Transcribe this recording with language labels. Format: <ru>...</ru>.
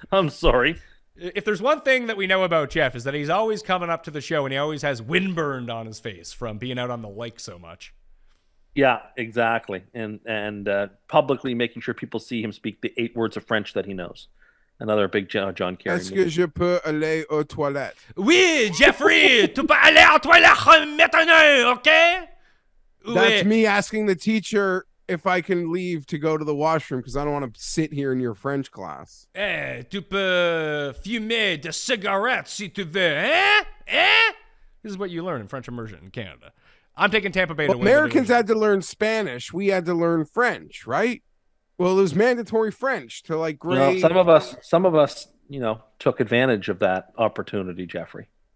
<en>I'm sorry. If there's one thing that we know about Jeff is that he's always coming up to the show and he always has windburned on his face from being out on the lake so much. Yeah, exactly. And publicly making sure people see him speak the 8 words of French that he knows. Another big John Kerry.</en> <fr>Est-ce que je peux aller aux toilettes? Oui, Jeffrey, tu peux aller aux toilettes maintenant, okay?</fr> <en>That's me asking the teacher if I can leave to go to the washroom because I don't want to sit here in your French class.</en> <fr>Tu peux fumer des cigarettes si tu veux, hein?</fr> <en>This is what you learn in French immersion in Canada. I'm taking Tampa Bay to win. Americans had to learn Spanish. We had to learn French, right? Well, it was mandatory French to grade. Some of us, took advantage of that opportunity, Jeffrey.</en>